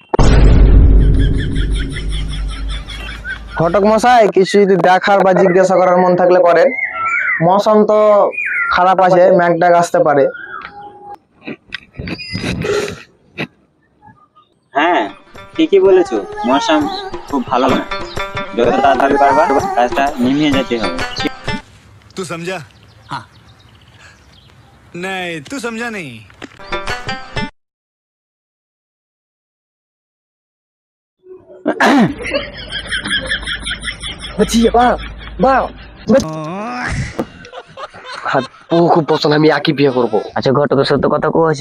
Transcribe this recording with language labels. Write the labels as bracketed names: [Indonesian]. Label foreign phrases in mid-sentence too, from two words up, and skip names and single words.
[Bangla] ঘটক মশাই, কিছু যদি দেখার বা জিজ্ঞাসা করার মন থাকলে করেন। মৌসুম তো খারাপ আছে, ম্যাঘ ডাক আসতে পারে। হ্যাঁ ঠিকই বলেছো, মৌসুম খুব ভালো না, যত তাড়াতাড়ি পারবা কাজটা নিমিয়ে যেতে হবে। [Hindi] तू समझा? हाँ। नहीं तू समझा नहीं। [Bangla] বউ খুব পছন্দ, আমি একই বিয়ে করবো। আচ্ছা ঘটকের সাথে কথা কয়েছি।